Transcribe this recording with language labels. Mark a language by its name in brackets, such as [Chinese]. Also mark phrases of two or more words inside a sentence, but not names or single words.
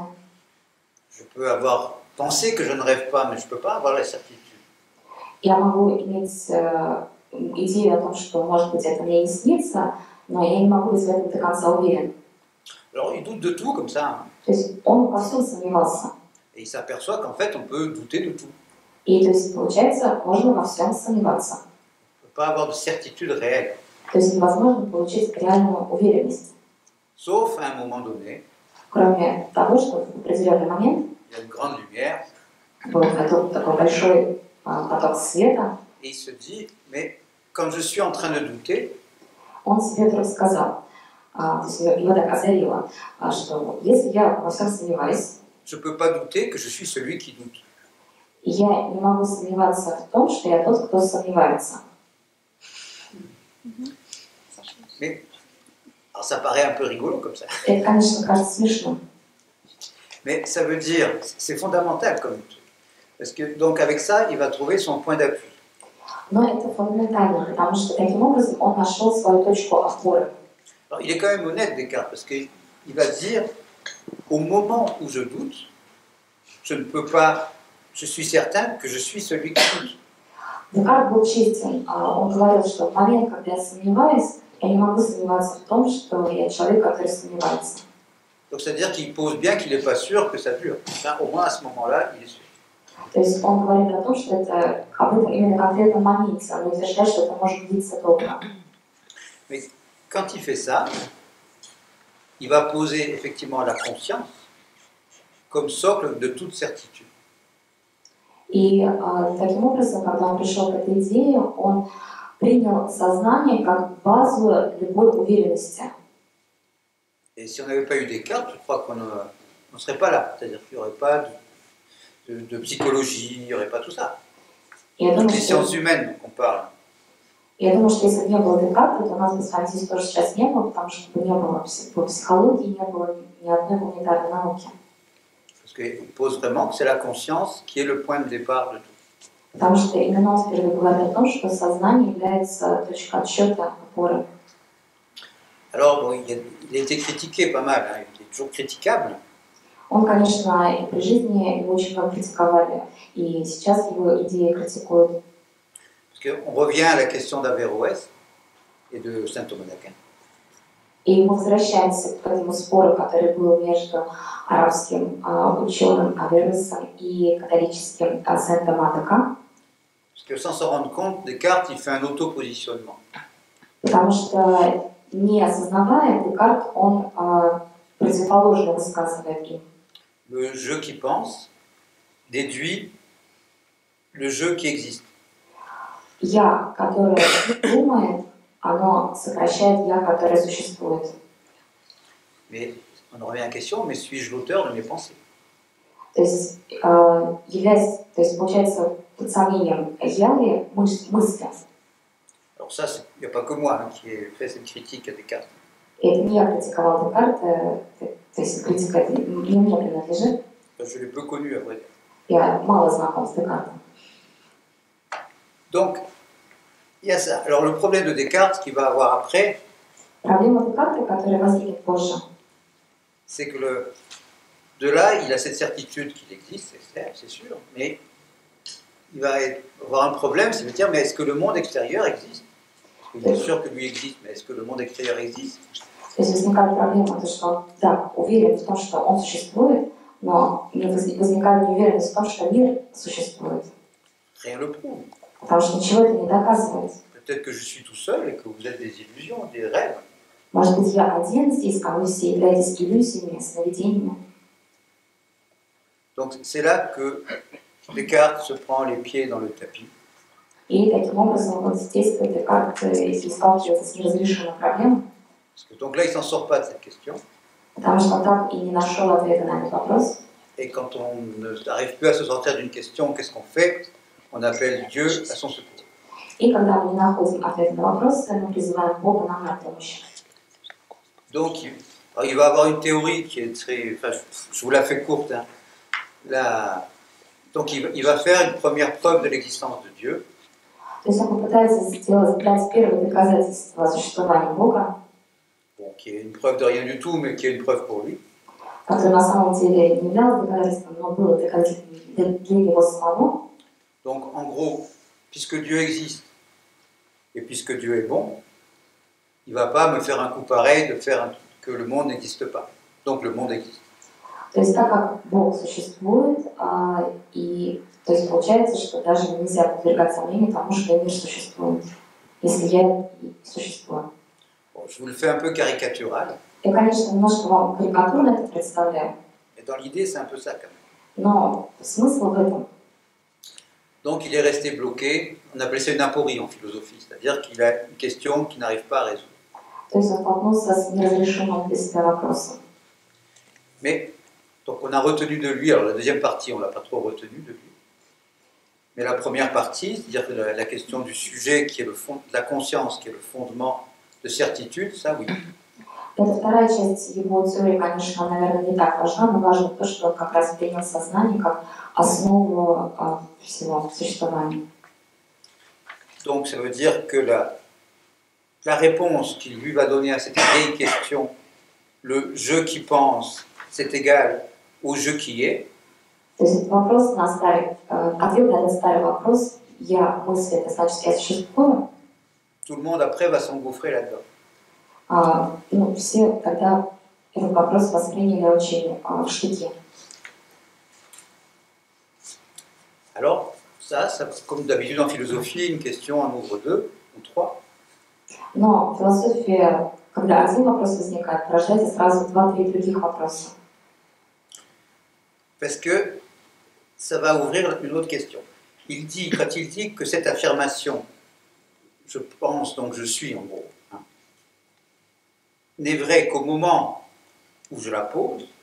[French] Je peux avoir pensé que je ne rêve pas, mais je ne peux pas avoir la certitude. [Russian] Я могу иметь идею о том, что, может быть, это мне не снится, но я не могу быть в этом до конца уверен. [French] Alors il doute de tout comme ça, [Russian] То есть он во всем сомневался. [French] et il s'aperçoit qu'en fait on peut douter de tout. [Russian] И то есть, получается, можно во всем сомневаться. [French] On ne peut pas avoir de certitude réelle. [Russian] То есть невозможно получить реальную уверенность. [French] Sauf à un moment donné, [Russian] Кроме того, что в определенный момент [French] il y a une grande lumière, [Russian] был такой большой поток света, [French] et il se dit, mais quand je suis en train de douter, [Russian] он себе вдруг сказал, то есть его так озарило, что если я во всем сомневаюсь, [French] je ne peux pas douter que je suis celui qui doute. [Russian] я не могу сомневаться в том, что я тот, кто сомневается. [French] Mais, alors ça paraît un peu rigolo comme ça, [Russian] Это, конечно, кажется смешным. [French] mais ça veut dire, c'est fondamental comme truc. Parce que donc avec ça, il va trouver son point d'appui. [Russian] Но это фундаментально, потому что таким образом он нашел свою точку опоры. [French] Alors, il est quand même honnête, Descartes, parce qu'il va dire, au moment où je doute, je ne peux pas, je suis certain que je suis celui qui doute. [Russian] Декарт был честен. Он говорил, что в момент, когда я сомневаюсь, я не могу сомневаться в том, что я человек, который сомневается. [French] Donc c'est-à-dire qu'il pose bien qu'il n'est pas sûr que ça dure. Enfin, au moins à ce moment-là, il est sûr. [Russian] То есть он говорит о том, что это об этом именно конкретном моменте, он утверждает, что это может длиться долго. [French] Mais quand il fait ça, il va poser effectivement la conscience comme socle de toute certitude. [Russian] И таким образом, когда он пришел к этой идее, он принял сознание как базу любой уверенности. [French] Et si on n'avait pas eu Descartes, je crois qu'on ne serait pas là. C'est-à-dire qu'il n'y aurait pas de psychologie, il n'y aurait pas tout ça. Toutes les sciences humaines qu'on parle. [Russian] Я думаю, что если бы не было Декарта, то у нас бы с вами здесь тоже сейчас не было, потому что бы не было психологии, не было ни одной гуманитарной науки. [French] Parce qu'il pose vraiment que c'est la conscience qui est le point de départ de tout. [Russian] Потому что именно он впервые говорит о том, что сознание является точкой отсчета, опоры. [French] Alors, bon, il a été critiqué pas mal, hein, il est toujours critiquable. [Russian] Он, конечно, и при жизни его очень много критиковали, и сейчас его идеи критикуют. [French] Parce qu'on revient à la question d'Averroès et de saint Thomas d'Aquin. [Russian] И мы возвращаемся к этому спору, который был между арабским ученым Аверроэсом и католическим Сент-Тома д'Аквин. [French] Parce que sans s'en rendre compte, Descartes, il fait un auto-positionnement. [Russian] Потому что, не осознавая, Декарт, он противоположно высказывает им. [French] Le je qui pense déduit le je qui existe. [Russian] Я, которое думает, оно сокращает я, которое существует. [French] Mais on en revient à la question, mais suis-je l'auteur de mes pensées? [Russian] То То есть, являясь, то есть получается, под сомнением, я ли мысли? [French] Alors ça, il n'y a pas que moi qui ai fait cette critique à Descartes. [Russian] И это не я критиковал Декарта, то есть критика это не мне принадлежит. [French] Je l'ai peu connu, à vrai dire. [Russian] Я мало знаком с Декартом. [French] Donc, il y a ça. Alors le problème de Descartes qu'il va avoir après, [Russian] Проблема Декарта, которая возникнет позже, [French] c'est que de là, il a cette certitude qu'il existe, c'est sûr, mais il va avoir un problème, c'est de dire, mais est-ce que le monde extérieur existe? Il est sûr que lui existe, mais est-ce que le monde extérieur existe? [Russian] То есть возникает проблема, то, что он, да, уверен в том, что он существует, но возникает неуверенность в том, что мир существует. [French] Rien le prouve. [Russian] Потому что ничего это не доказывает. [French] Peut-être que je suis tout seul et que vous êtes des illusions, des rêves. [Russian] Может быть, я один здесь, а вы все являетесь иллюзиями, сновидениями. [French] Donc c'est là que Descartes se prend les pieds dans le tapis. [Russian] И таким образом вот здесь Декарт и сталкивается с неразрешимой проблемой. [French] Donc là, il ne s'en sort pas de cette question. [Russian] Потому что он так и не нашел ответа на этот вопрос. [French] Et quand on n'arrive plus à se sortir d'une question, qu'est-ce qu'on fait? On appelle Dieu à son secours. [Russian] И когда мы не находим ответа на вопрос, мы призываем Бога нам на помощь. [French] Donc, il va avoir une théorie qui est très... Enfin, je vous la fais courte. Hein. Donc, il va faire une première preuve de l'existence de Dieu. [Russian] То есть он попытается сделать первое доказательство существования Бога. [French] Bon, qui est une preuve de rien du tout, mais qui est une preuve pour lui. [Russian] Которое на самом деле не являлось доказательством, но было доказательством для него самого. [French] Donc, en gros, puisque Dieu existe et puisque Dieu est bon, il ne va pas me faire un coup pareil de faire que le monde n'existe pas. Donc, le monde existe. [Russian] То есть так как Бог существует, и то есть получается, что даже нельзя подвергать сомнению тому, что мир существует, если я существую. [French] Bon, je vous le fais un peu caricatural. [Russian] Я, конечно, немножко вам карикатурно это представляю. [French] Mais dans l'idée, c'est un peu ça quand même. [Russian] Но смысл в этом. [French] Donc il est resté bloqué, on appelait ça une aporie en philosophie, c'est-à-dire qu'il a une question qu'il n'arrive pas à résoudre. [Russian] То есть он столкнулся с неразрешимым для себя вопросом. [French] Mais, donc on a retenu de lui, alors la deuxième partie, on ne l'a pas trop retenu de lui, mais la première partie, c'est-à-dire la question du sujet qui est le fond, de la conscience, qui est le fondement de certitude, ça oui. [Russian] Это вторая часть его теории, конечно, наверное, не так важна, но важно то, что он как раз принял сознание как основу всего существования. [French] Donc ça veut dire que la réponse qu'il lui va donner à cette vieille question, le je qui pense, c'est égal au je qui est. [Russian] То есть вопрос на старый, ответ на этот старый вопрос, я мысль, это значит, я существую. [French] Tout le monde après va s'engouffrer là-dedans. [Russian] Ну, все тогда этот вопрос восприняли очень в штыки. [French] Alors, ça, comme d'habitude en philosophie, une question en ouvre deux ou trois. [Russian] Но философия, когда один вопрос возникает, порождается сразу два-три других вопроса. [French] Parce que ça va ouvrir une autre question. Quand il dit que cette affirmation, je pense donc je suis en gros, hein, n'est vrai qu'au moment où je la pose.